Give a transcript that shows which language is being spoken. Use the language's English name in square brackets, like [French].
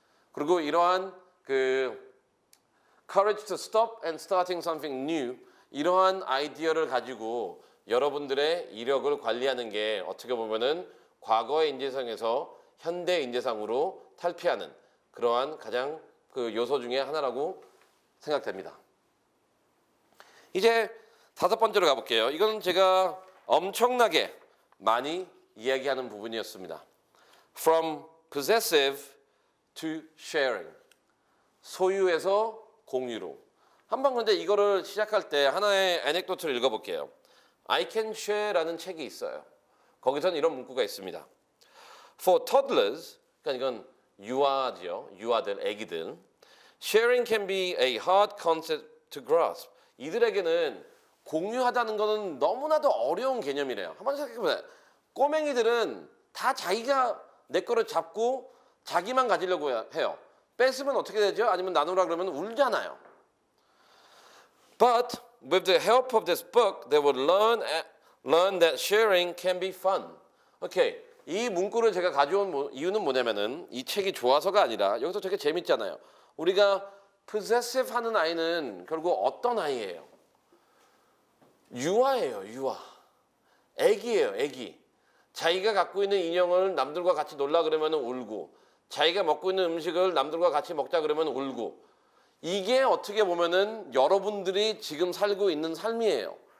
[Korean] 그리고 이러한 그 [English] courage to stop and starting something new [Korean] 이러한 아이디어를 가지고 여러분들의 이력을 관리하는 게 어떻게 보면은 과거의 인재상에서 현대 인재상으로 탈피하는 그러한 가장 그 요소 중에 하나라고 생각됩니다. 이제 다섯 번째로 가볼게요. 이건 제가 엄청나게 많이 이야기하는 부분이었습니다. [English] From possessive to sharing. [Korean] 소유에서 공유로. 한번 근데 이거를 시작할 때 하나의 애넥도트를 읽어볼게요. I can share라는 책이 있어요. 거기서는 이런 문구가 있습니다. [English] For toddlers, [Korean] 그러니까 이건 유아죠. 유아들, 아기들. [English] Sharing can be a hard concept to grasp. [Korean] 이들에게는 공유하다는 것은 너무나도 어려운 개념이래요. 한번 생각해보세요. 꼬맹이들은 다 자기가 내 거를 잡고 자기만 가지려고 해요. 뺏으면 어떻게 되죠? 아니면 나누라 그러면 울잖아요. [English] But with the help of this book, they will learn that sharing can be fun. [Korean] 오케이. 이 문구를 제가 가져온 이유는 뭐냐면은 이 책이 좋아서가 아니라 여기서 되게 재밌잖아요. 우리가 possessive 하는 아이는 결국 어떤 아이예요? 유아예요, 유아. 애기예요, 애기. 자기가 갖고 있는 인형을 남들과 같이 놀라 그러면 울고, 자기가 먹고 있는 음식을 남들과 같이 먹자 그러면 울고, 이게 어떻게 보면은 여러분들이 지금 살고 있는 삶이에요.